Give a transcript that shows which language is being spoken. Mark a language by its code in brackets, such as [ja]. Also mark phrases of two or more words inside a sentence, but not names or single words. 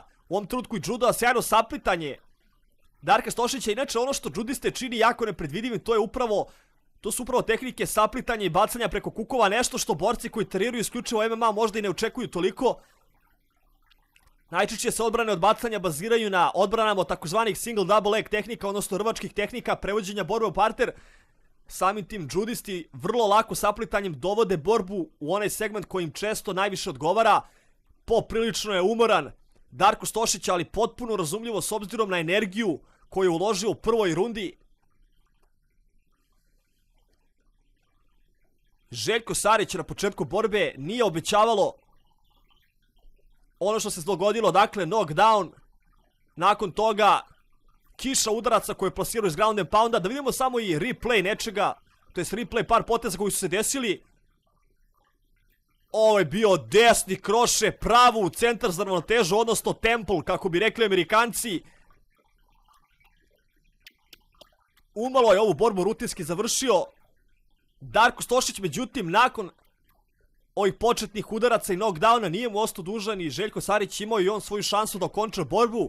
[sr] U ovom trenutku i judo, sjajno saplitanje Darka Stošića. Inače, ono što judiste čini jako nepredvidivim, to su upravo tehnike saplitanja i bacanja preko kukova, nešto što borci koji treniraju isključivo MMA možda i ne očekuju toliko. Najčešće se odbrane od bacanja baziraju na odbranama od takozvanih [en] single double leg [sr] tehnika, odnosno rvačkih tehnika prevođenja borbe u parter. Samim tim judisti vrlo lako saplitanjem dovode borbu u onaj segment koji im često najviše odgovara. Poprilično je umoran Darko Stošić, ali potpuno razumljivo s obzirom na energiju koju je uložio u prvoj rundi. Željko Sarić na početku borbe nije obećavalo ono što se dogodilo, dakle knockdown. Nakon toga kiša udaraca koje je plasirao iz [en] ground and pounda. [sr] Da vidimo samo i replay nečega, to jest replay par poteza koji su se desili. Ovo je bio desni kroše pravo u centar za ravnotežu, odnosno temple, kako bi rekli Amerikanci. Umalo je ovu borbu rutinski završio Darko Stošić, međutim nakon ovih početnih udaraca i knockdowna nije mu ostao dužan i Željko Sarić imao i on svoju šansu da okonča borbu.